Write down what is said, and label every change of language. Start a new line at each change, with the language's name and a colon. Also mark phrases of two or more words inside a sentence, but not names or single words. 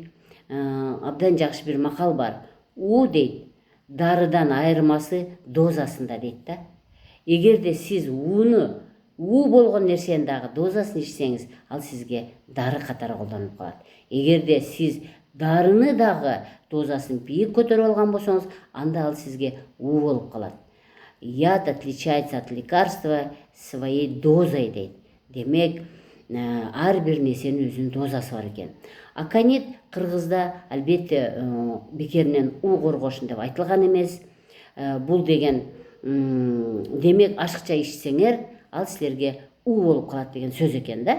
Kyrgyz: Абдан жакшы бир макал бар. У дейт, дарыдан айырмасы дозасында дейт да. Эгерде сиз уу болгон нерсенин дагы дозасын ичсеңиз, ал сизге дары катары колдонуп калат. Эгерде сиз дарыны дагы дозасын бийик көтөрүп алган болсоңуз, анда ал сизге уу болуп калат.
Russian: Яд отличается от лекарства своей дозой дейт.
Kyrgyz: Демек, ар бир нерсенин өзүнүн дозасы бар экен. Аконит кыргызда албетте бекеринен уу коргошун деп айтылган эмес. Бул деген демек ашыкча ичсеңер, ал силерге уу болуп калат деген сөз экен да.